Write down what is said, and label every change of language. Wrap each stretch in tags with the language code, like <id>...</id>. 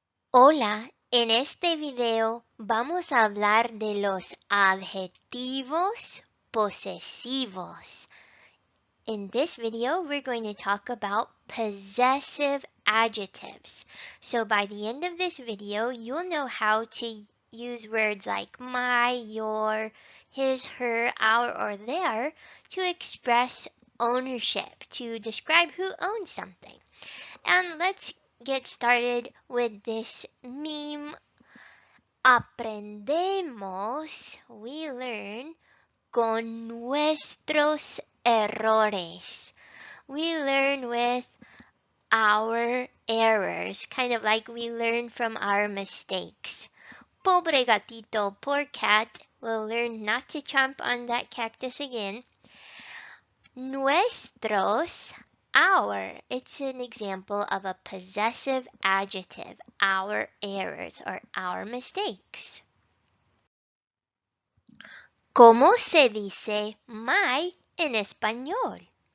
<es>Hola, en este video vamos a hablar de los adjetivos posesivos.</es> <en>In this video, we're going to talk about possessive adjectives. So by the end of this video, you'll know how to use words like my, your, his, her, our, or their to express ownership, to describe who owns something. And let's get started with this meme.</en> <es>Aprendemos,</es> <en>we learn,</en> <es>con nuestros errores.</es> <en>We learn with our errors, kind of like we learn from our mistakes.</en> <es>Pobre gatito,</es> <en>poor cat, will learn not to chomp on that cactus again.</en> <es>Nuestros,</es> <en>our. It's an example of a possessive adjective, our errors or our mistakes.</en> <es>¿Cómo se dice my en español?</es>